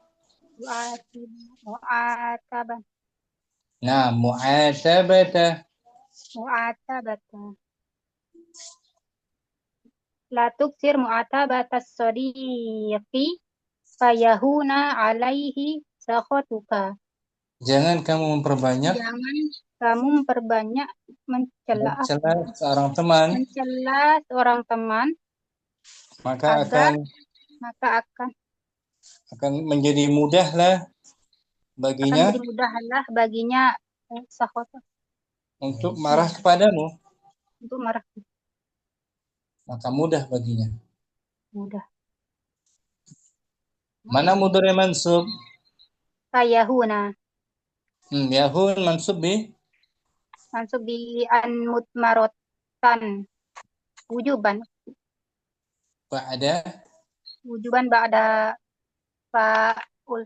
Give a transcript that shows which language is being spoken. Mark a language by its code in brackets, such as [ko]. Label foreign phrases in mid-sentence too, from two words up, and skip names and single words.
[ar] Mu'atabah. Nah, mu'atabata. لا تكثر معاتبة الصديق فيهون عليه سخطك. [id] Jangan kamu memperbanyak mencela seorang teman, maka akan menjadi mudahlah baginya untuk marah kepadamu. Maka mudah baginya. Mana [ar] مضارع منصوب? Fayahuna. يهون منصوب بأن مضمرة وجوبا بعد الفاء